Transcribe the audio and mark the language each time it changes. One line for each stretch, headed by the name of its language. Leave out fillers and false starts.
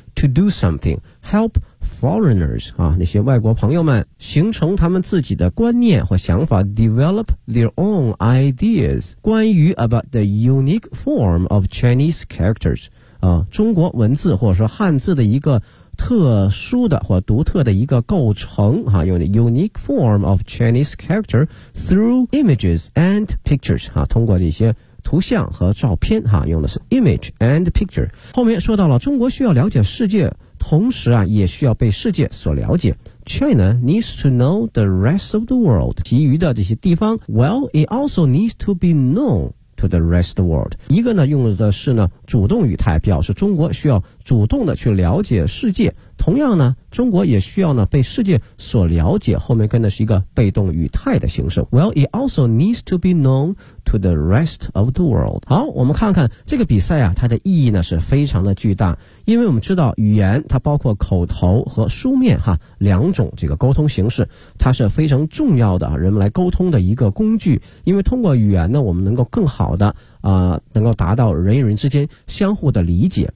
English: To do something, help foreigners
Chinese: 啊，那些外国朋友们形成他们自己的观念或想法 ，
English: develop their own ideas
Chinese: 关于
English: about the unique form of Chinese characters
Chinese: 啊，中国文字或者说汉字的一个特殊的或独特的一个构成哈、啊，用
English: unique form of Chinese character through images and pictures
Chinese: 啊，通过这些。图像和照片哈，用的是
English: image and picture。
Chinese: 后面说到了中国需要了解世界，同时啊也需要被世界所了解。
English: China needs to know the rest of the world，
Chinese: 其余的这些地方。
English: Well, it also needs to be known to the rest of the world。
Chinese: 一个呢用的是呢主动语态，表示中国需要主动的去了解世界，同样呢中国也需要呢被世界所了解，后面跟的是一个被动语态的形式。
English: Well, it also needs to be known to the rest of the world。
Chinese: 好，我们看看这个比赛啊，它的意义呢是非常的巨大，因为我们知道语言它包括口头和书面哈两种这个沟通形式，它是非常重要的人们来沟通的一个工具，因为通过语言呢我们能够更好的能够达到人与人之间相互的理解。